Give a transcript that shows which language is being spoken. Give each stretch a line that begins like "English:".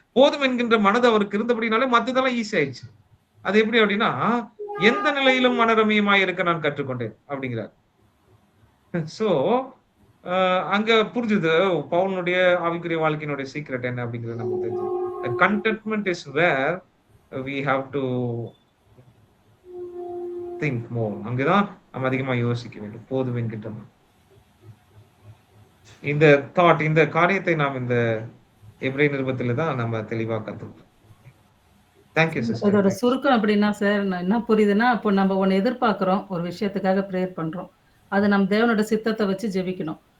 Tamil: போதும் என்கின்ற மனது அவருக்கு இருந்தபடினாலே மத்ததெல்லாம் ஈஸி ஆயிடுச்சு. அது எப்படி அப்படின்னா, எந்த நிலையிலும் மனரமியமாய் இருக்க நான் கற்றுக்கொண்டேன் அப்படிங்கிறார். சோ அங்க புரிஞ்சுது பவுலுடைய ஆவிக்குரிய வாழ்க்கையினுடைய சீக்ரெட் என்ன அப்படிங்கிறது நமக்கு தெரிஞ்சு.
English: Contentment is where we have to think more.
Tamil: அங்கதான் நம்ம அதிகமா யோசிக்க வேண்டும். போதும் என்கின்ற இந்த தாட், இந்த காரியத்தை நாம் இந்த எபிரேய நிருபத்தில தான் நம்ம தெளிவா கத்துக்கிறோம்.
English: Thank you sister.
Tamil: இதோட சுருக்கம் அப்படின்னா சார் என்ன புரியுதுன்னா, இப்போ நம்ம ஒன்று எதிர்பார்க்குறோம், ஒரு விஷயத்துக்காக ப்ரேயர் பண்றோம், அது நம்ம தேவனோட சித்தத்தை வச்சு ஜெபிக்கணும்.